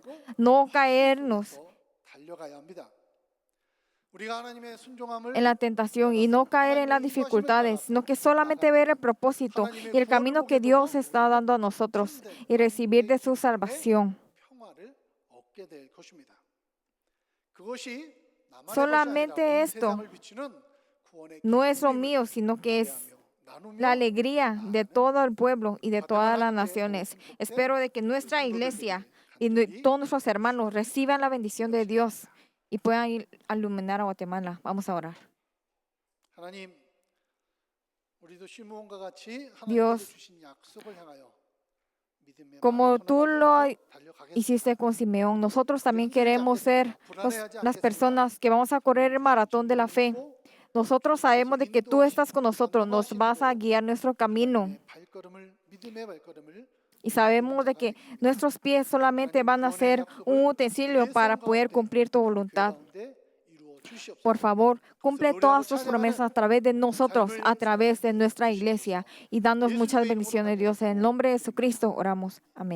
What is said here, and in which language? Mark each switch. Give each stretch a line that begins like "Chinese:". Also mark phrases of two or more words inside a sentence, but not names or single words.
Spanish: No caernos en la tentación y no caer en las dificultades, sino que solamente ver el propósito y el camino que Dios está dando a nosotros y recibir de su salvación. Solamente esto no es lo mío, sino que es
Korean: 나누며
Spanish: la alegría de todo el pueblo y de todas las
Korean: 하나님께
Spanish: naciones.
Korean: 복을 때
Spanish: Espero de que nuestra
Korean: 그
Spanish: iglesia
Korean: 친구들이
Spanish: y
Korean: 간절히
Spanish: todos nuestros hermanos reciban la bendición de Dios
Korean: 기도하시기
Spanish: y puedan ir a iluminar a Guatemala. Vamos a orar.
Korean: 하나님, 우리도 시므온과 같이 하나님께서
Spanish: Dios,
Korean: 주신 약속을 향하여 믿음의
Spanish: como tú
Korean: 마라톤을
Spanish: lo
Korean: 만들어서 달려가겠습니다.
Spanish: hiciste con Simeón, nosotros también
Korean: 흔들리지
Spanish: queremos ser
Korean: 않겠습니다. 불안해하지
Spanish: las
Korean: 않겠습니다.
Spanish: personas que vamos a correr el maratón de la fe.
Korean: 믿고
Spanish: Nosotros sabemos de que tú estás con nosotros, nos vas a
Korean: 인도하시는
Spanish: guiar nuestro camino.
Korean: 하나님의 발걸음을 믿음의 발걸음을
Spanish: Y sabemos de que nuestros pies solamente van a ser un utensilio para poder cumplir tu voluntad. Por favor, cumple todas tus promesas a través de nosotros, a través de nuestra iglesia, y danos muchas bendiciones, Dios. En el nombre de Jesucristo oramos.